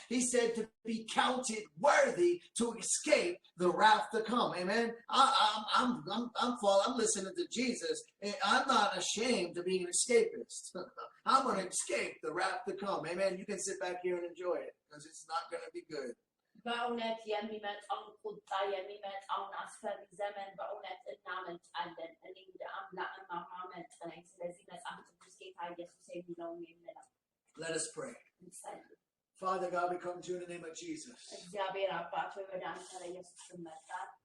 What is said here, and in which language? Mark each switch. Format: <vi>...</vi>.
<en>He said to be counted worthy to escape the wrath to come. Amen. I'm listening to Jesus. I'm not ashamed of being an escapist. I'm going to escape the wrath to come. Amen. You can sit back here and enjoy it because it's not going to be good.</en> <am>በእውነት የሚመጣውን ቁጣ የሚመጣውን አስፈሪ ዘመን በእውነት እናመልጣለን። እኔ እንደ አምላክ ማመልጥ ነኝ። ስለዚህ መጽሐፍ ቅዱስ ጌታ ኢየሱስ የሚለውን የምለው።</am> <en>Let us pray. Father God, we come to you in the name of Jesus.</en> <am>እግዚአብሔር አባት ሆይ ወደ አንተ ኢየሱስ እንመጣለን።</am>